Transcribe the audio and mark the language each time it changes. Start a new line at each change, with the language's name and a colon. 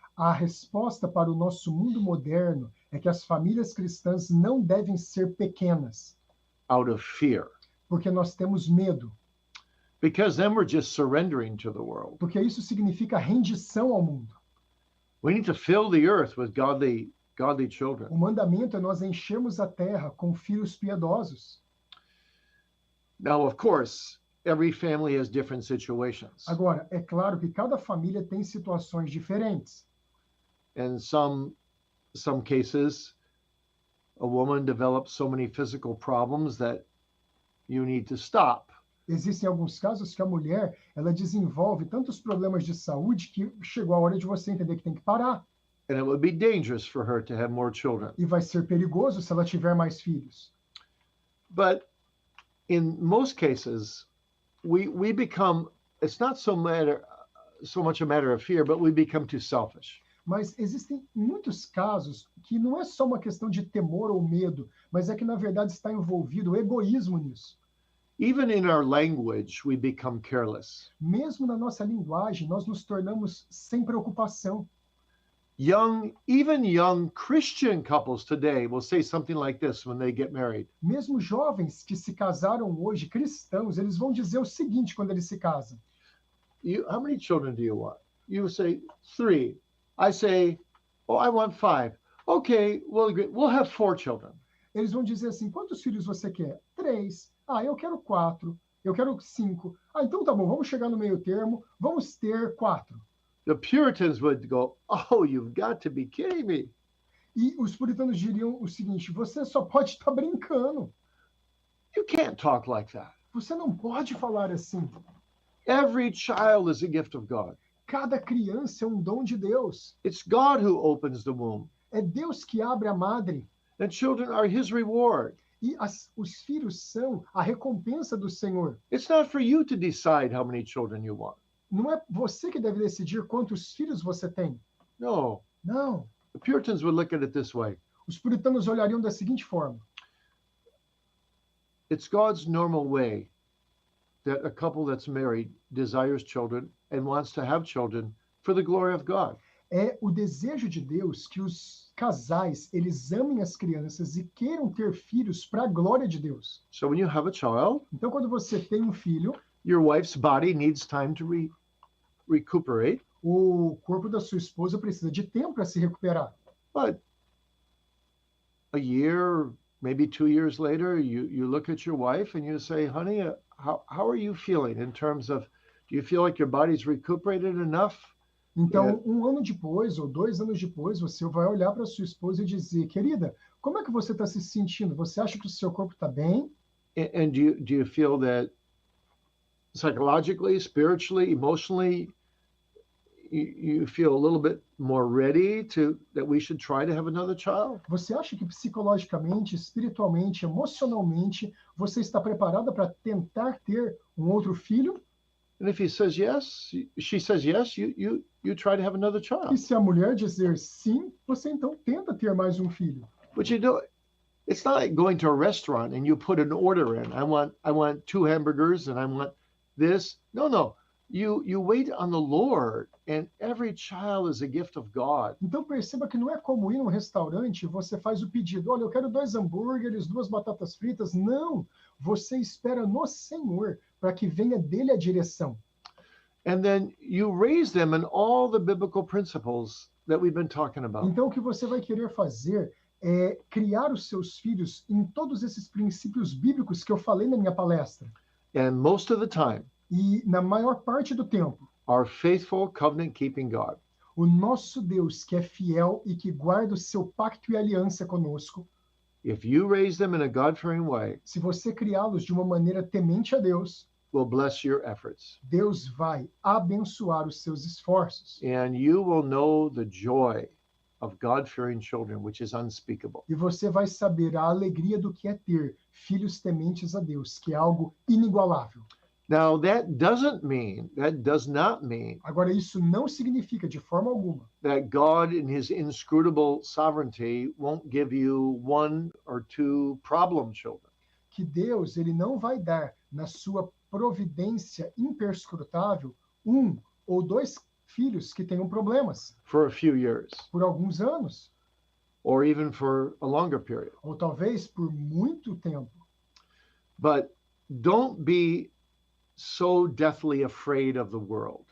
Portuguese: A resposta para o nosso mundo moderno é que as famílias cristãs não devem ser pequenas,
English: Out of fear,
Portuguese: porque nós temos medo,
English: because then we're just surrendering to the world.
Portuguese: porque isso significa rendição ao mundo.
English: We need to fill the earth with godly children.
Portuguese: O mandamento é nós enchermos a terra com filhos piedosos.
English: Now, of course, every family has different situations.
Portuguese: Agora, é claro que cada família tem situações diferentes.
English: In some cases, a woman develops so many physical problems that you need to stop.
Portuguese: Existem alguns casos que a mulher, ela desenvolve tantos problemas de saúde que chegou a hora de você entender que tem que parar.
English: And it would be dangerous for her to have more children.
Portuguese: E vai ser perigoso se ela tiver mais filhos.
English: But in most cases, we become, it's not so much a matter of fear, but we become too selfish.
Portuguese: Mas existem muitos casos que não é só uma questão de temor ou medo, mas é que, na verdade, está envolvido o egoísmo nisso.
English: Even in our language, we become careless.
Portuguese: Mesmo na nossa linguagem, nós nos tornamos sem preocupação.
English: Even young Christian couples today will say something like this when they get married.
Portuguese: Mesmo jovens que se casaram hoje, cristãos, eles vão dizer o seguinte quando eles se casam.
English: How many children do you want? You say 3. I say, oh, I want 5. Okay, we'll agree. We'll have 4 children.
Portuguese: Eles vão dizer assim, quantos filhos você quer? 3. Ah, eu quero 4. Eu quero 5. Ah, então tá bom, vamos chegar no meio termo, vamos ter 4.
English: The Puritans would go, oh, you've got to be kidding me.
Portuguese: E os puritanos diriam o seguinte, você só pode estar brincando.
English: You can't talk like that.
Portuguese: Você não pode falar assim.
English: Every child is a gift of God.
Portuguese: Cada criança é um dom de Deus.
English: It's God who opens the womb.
Portuguese: É Deus que abre a madre.
English: And children are his reward.
Portuguese: E os filhos são a recompensa do Senhor.
English: It's not for you to decide how many children you want.
Portuguese: Não é você que deve decidir quantos filhos você tem.
English: No.
Portuguese: Não.
English: The Puritans would look at it this way.
Portuguese: Os puritanos olhariam da seguinte forma.
English: It's God's normal way that a couple that's married desires children and wants to have children for the glory of God.
Portuguese: É o desejo de Deus que os casais, eles amem as crianças e queiram ter filhos para a glória de Deus.
English: So when you have a child,
Portuguese: Então, quando você tem um filho,
English: your wife's body needs time to recuperate.
Portuguese: o corpo da sua esposa precisa de tempo para se recuperar.
English: But a year, maybe 2 years later, you look at your wife and you say, honey, how are you feeling in terms of, do you feel like your body's recuperated enough?
Portuguese: Então, um ano depois ou 2 anos depois, você vai olhar para sua esposa e dizer, querida, como é que você está se sentindo? Você acha que o seu corpo está bem?
English: And do you feel that psychologically, spiritually, emotionally, you feel a little bit more ready that we should try to have another child?
Portuguese: Você acha que psicologicamente, espiritualmente, emocionalmente, você está preparada para tentar ter um outro filho?
English: And if he says yes, she says yes, you try to have another
Portuguese: E
English: child.
Portuguese: se a mulher dizer sim, você então tenta ter mais um filho.
English: But you know, it's not like going to a restaurant and you put an order in. I want 2 hamburgers and I want this. No. You wait on the Lord, and every child is a gift of God.
Portuguese: Então perceba que não é como ir num restaurante e você faz o pedido, olha, eu quero 2 hambúrgueres, 2 batatas fritas. Não, você espera no Senhor para que venha dele a direção.
English: And then you raise them in all the biblical principles that we've been talking about.
Portuguese: Então o que você vai querer fazer é criar os seus filhos em todos esses princípios bíblicos que eu falei na minha palestra.
English: And most of the time,
Portuguese: E na maior parte do tempo,
English: our faithful covenant-keeping God
Portuguese: o nosso Deus, que é fiel e que guarda o seu pacto e aliança conosco,
English: if you raise them in a God-fearing way,
Portuguese: se você criá-los de uma maneira temente a Deus,
English: will bless your efforts.
Portuguese: Deus vai abençoar os seus esforços.
English: And you will know the joy of God-fearing children, which is unspeakable.
Portuguese: E você vai saber a alegria do que é ter filhos tementes a Deus, que é algo inigualável.
English: Now, that does not mean
Portuguese: Agora, isso não significa de forma alguma
English: that God in his inscrutable sovereignty won't give you 1 or 2 problem children.
Portuguese: que Deus ele não vai dar na sua providência imperscrutável 1 ou 2 filhos que tenham problemas
English: For a few years,
Portuguese: por alguns anos,
English: or even for a longer period.
Portuguese: ou talvez por muito tempo.
English: But don't be so deathly afraid of the world.